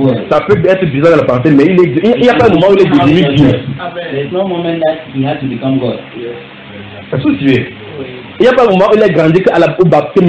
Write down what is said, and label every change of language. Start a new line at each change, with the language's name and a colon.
French: Ça peut être bizarre de la pensée, mais il n'y a pas de moment où il est devenu Dieu.
English: There is no moment that he had to become God.
French: C'est ce que tu veux. Il n'y a pas de moment où il a grandi qu'au baptême.